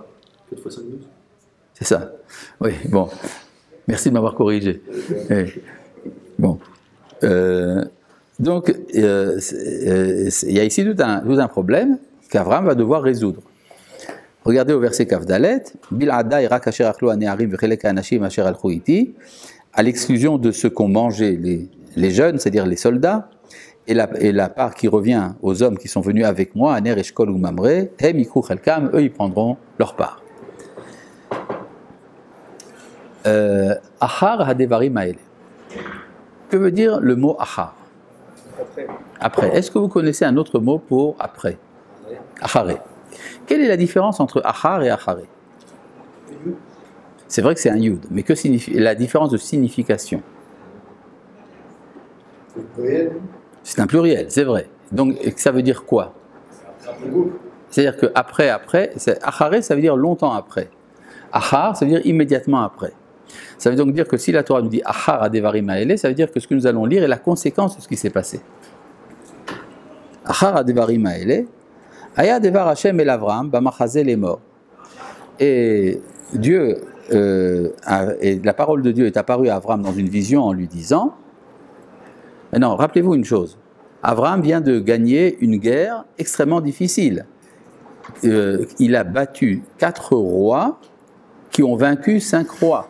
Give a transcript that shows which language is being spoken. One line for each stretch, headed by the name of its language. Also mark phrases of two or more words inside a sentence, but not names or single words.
French: 4 fois 5 minutes. C'est ça. Oui, bon. Merci de m'avoir corrigé. Oui. Bon. Donc, il y a ici tout un problème qu'Abraham va devoir résoudre. Regardez au verset
Hebrew: כף דלת, בלעדי רק אשר אכלו הנערים וחלק האנשים אשר הלכו אתי,
French: à l'exclusion de ce qu'ont mangé les jeunes, c'est-à-dire les soldats, et la part qui revient aux hommes qui sont venus avec moi, Aner, Eshkol ou Mamre,
Hebrew: הם יקחו חלקם,
French: eux ils prendront leur part.
Hebrew: אחר הדברים האלה.
French: Que veut dire le mot achar ? Après. Est-ce que vous connaissez un autre mot pour après ? Acharé. Quelle est la différence entre achar et acharé ? C'est vrai que c'est un yud, mais que signifie la différence de signification ? C'est un pluriel, c'est vrai. Donc ça veut dire quoi ? C'est-à-dire que après, acharé, ça veut dire longtemps après. Achar, ça veut dire immédiatement après. Ça veut donc dire que si la Torah nous dit
Hebrew: אחר הדברים האלה,
French: ça veut dire que ce que nous allons lire est la conséquence de ce qui s'est passé.
Hebrew: אחר הדברים האלה היה דבר ה' אל אברם במחזה
French: les morts. Et Dieu, et la parole de Dieu est apparue à Avram dans une vision en lui disant. Maintenant, rappelez-vous une chose. Avram vient de gagner une guerre extrêmement difficile. Il a battu 4 rois qui ont vaincu 5 rois.